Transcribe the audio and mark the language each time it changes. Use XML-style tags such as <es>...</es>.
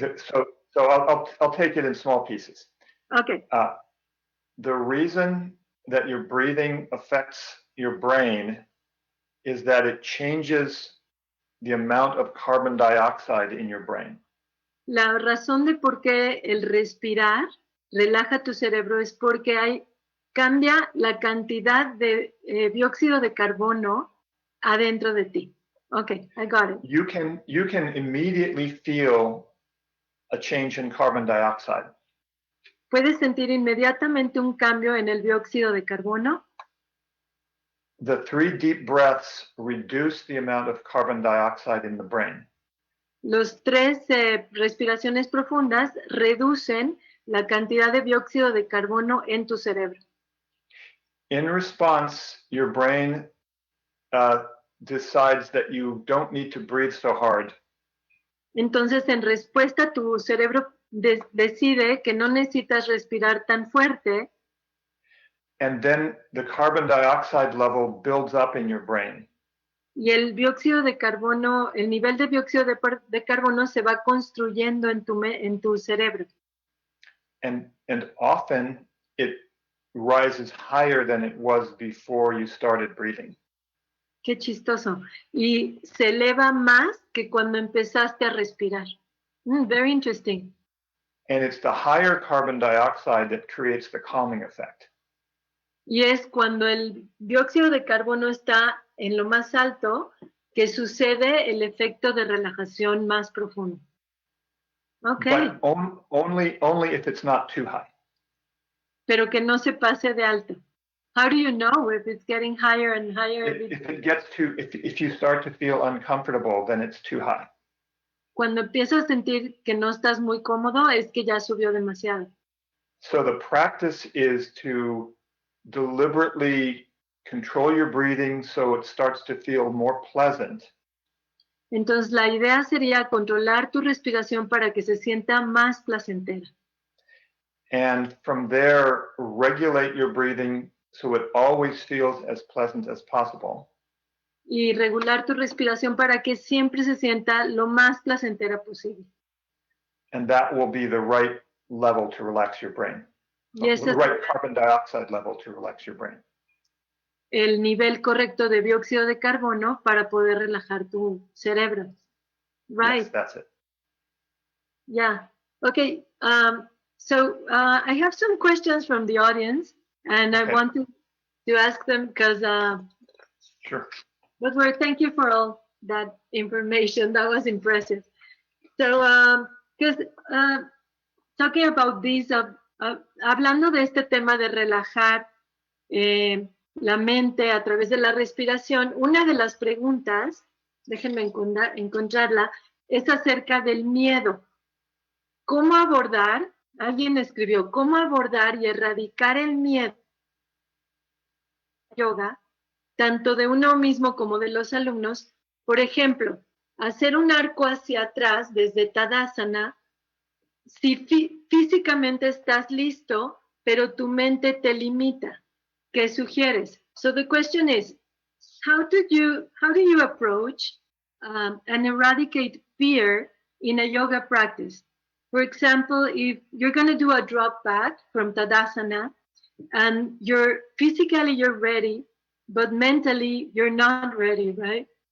<en>So I'll take it in small pieces. Okay. The reason that your breathing affects your brain is that it changes the amount of carbon dioxide in your brain.</en> <es>La razón de por qué el respirar relaja tu cerebro es porque cambia la cantidad de dióxido de carbono adentro de ti.</es> <en>Okay, I got it. You can immediately feel a change in carbon dioxide.</en> <es>¿Puedes sentir inmediatamente un cambio en el dióxido de carbono?</es> <en>The 3 deep breaths reduce the amount of carbon dioxide in the brain.</en> <es>Los 3 respiraciones profundas reducen la cantidad de dióxido de carbono en tu cerebro.</es> <en>In response, your brain decides that you don't need to breathe so hard.</en> <es>Entonces, en respuesta, tu cerebro decide que no necesitas respirar tan fuerte.</es> <en>And then the carbon dioxide level builds up in your brain.</en> <es>Y el dióxido de carbono, el nivel de dióxido de carbono se va construyendo en tu cerebro.</es> <en>And often it rises higher than it was before you started breathing.</en> <es>Qué chistoso. Y se eleva más que cuando empezaste a respirar.</es> <en>Very interesting. And it's the higher carbon dioxide that creates the calming effect.</en> <es>Y es cuando el dióxido de carbono está en lo más alto que sucede el efecto de relajación más profundo.</es> <en>Okay. But only if it's not too high.</en> <es>Pero que no se pase de alto.</es> <en>How do you know if it's getting higher and higher? If you start to feel uncomfortable, then it's too high.</en> <es>Cuando empiezas a sentir que no estás muy cómodo, es que ya subió demasiado.</es> <en>So the practice is to deliberately control your breathing so it starts to feel more pleasant.</en> <es>Entonces la idea sería controlar tu respiración para que se sienta más placentera.</es> <en>And from there, regulate your breathing so it always feels as pleasant as possible.</en> <es>Y regular tu respiración para que siempre se sienta lo más placentera posible.</es> <en>And that will be the right level to relax your brain. The right carbon dioxide level to relax your brain.</en> <es>El nivel correcto de dióxido de carbono para poder relajar tu cerebro.</es> <en>Right. Yes, that's it. Yeah. Okay. So I have some questions from the audience, and I want to ask them because sure. But thank you for all that information. That was impressive. So, because talking about this,</en> <es>hablando de este tema de relajar la mente a través de la respiración, una de las preguntas, déjenme encontrarla, es acerca del miedo. ¿Cómo abordar? Alguien escribió, ¿cómo abordar y erradicar el miedo yoga, tanto de uno mismo como de los alumnos? Por ejemplo, hacer un arco hacia atrás desde Tadasana, si físicamente estás listo, pero tu mente te limita. ¿Qué sugieres?</es> <en>So the question is, how do you approach and eradicate fear in a yoga practice? For example, if you're going to do a drop back from Tadasana and physically you're ready, but mentally you're not ready, right?</en>